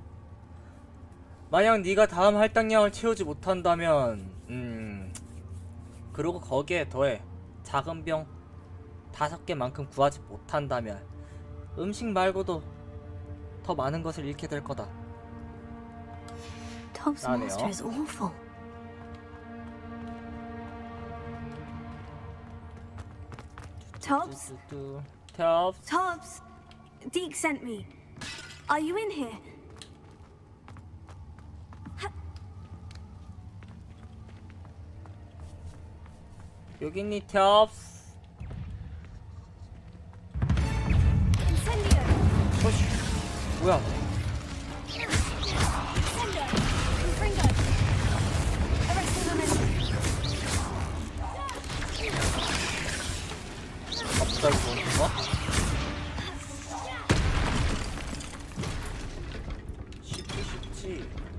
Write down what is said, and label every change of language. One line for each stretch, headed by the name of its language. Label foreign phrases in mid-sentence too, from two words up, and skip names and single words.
Korean: 만약 네가 다음 할당량을 채우지 못한다면 그리고 거기에 더해 작은 병 5개만큼 구하지 못한다면 음식 말고도 더 많은 것을 잃게 될 거다.
English: Top's
Korean: 나네요.
English: monster is awful. Tops?
Korean: 톱스.
English: Tops! Deke sent me. Are you in here?
Korean: 여기 있니 톱스?
English: Incendio!
Korean: 뭐야?
English: Incendio! Confringo! Arresting momentum.
Korean: 갑자기 보는 거? 쉽지.